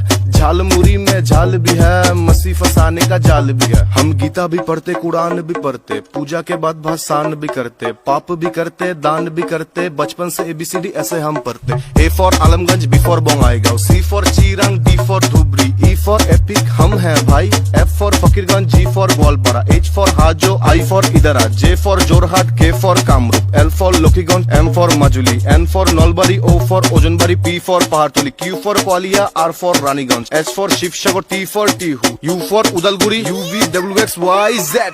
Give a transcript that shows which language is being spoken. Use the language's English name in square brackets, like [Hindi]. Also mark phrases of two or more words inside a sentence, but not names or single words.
[Hindi] झालमुरी में झाल भी है, मसी फसाने का जाल भी है। हम गीता भी पढ़ते, कुरान भी पढ़ते, पूजा के बाद भाषण भी करते, पाप भी करते, दान भी करते। बचपन से ABCD ऐसे हम पढ़ते। A फॉर आलमगंज, B फॉर बोंगाईगांव, C फॉर चिरांग, D फॉर धुबरी, E फॉर एपिक हम हैं भाई, F फॉर फकीरगंज, G फॉर ग्वालपारा, H फॉर हाजो, I फॉर इदरा, J फॉर जोरहाट, K फॉर कामरूप, L फॉर लखीगंज, M फॉर माजुली, N फॉर नलबारी, O फॉर ओजनबारी, P फॉर पहाड़तली, Q फॉर ग्वालियर, R फॉर रानीगंज, S फॉर शिवसागर, T फॉर टीहू, U फॉर उदलगुरी, [English] UV WXYZ।